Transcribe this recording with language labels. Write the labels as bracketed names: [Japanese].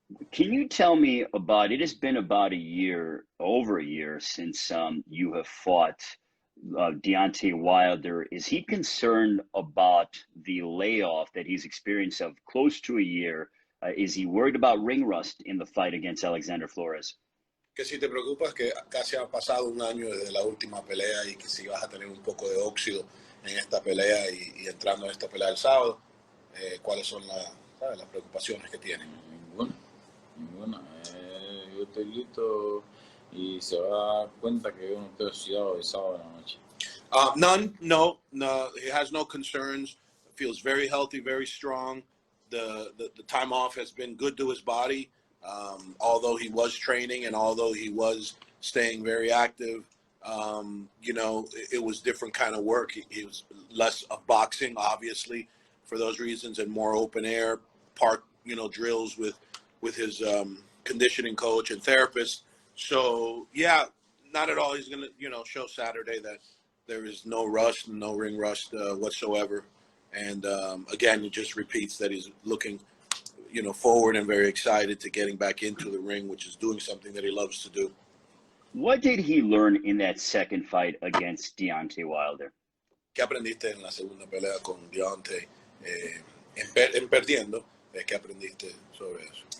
[English] Can you tell me about, it has been about over a year since you have fought Deontay Wilder. Is he concerned about the layoff that he's experienced of close to a year? Is he worried about ring rust in the fight against Alexander Flores? [Spanish] Que si te preocupas que casi ha pasado un año desde la última pelea y que si vas a tener un poco de óxido en esta pelea y entrando en esta pelea el sábado, ¿cuáles son las preocupaciones que tienen? Ninguna. Yo estoy listo y se va a dar cuenta que yo no estoy oxidado el sábado en la noche. [English] None. No. He has no concerns. Feels very healthy, very strong. The time off has been good to his body. Although he was training and although he was staying very active, it was different kind of work. He was less of boxing, obviously, for those reasons, and more open air, park, drills with his conditioning coach and therapist. So, yeah, not at all. He's going to, show Saturday that there is no rust, no ring rust whatsoever. And, again, it just repeats that he's looking forward and very excited to getting back into the ring, which is doing something that he loves to do. What did he learn in that second fight against Deontay Wilder? [Spanish] ¿Qué aprendiste en la segunda pelea con Deontay? En perdiendo, ¿qué aprendiste sobre eso?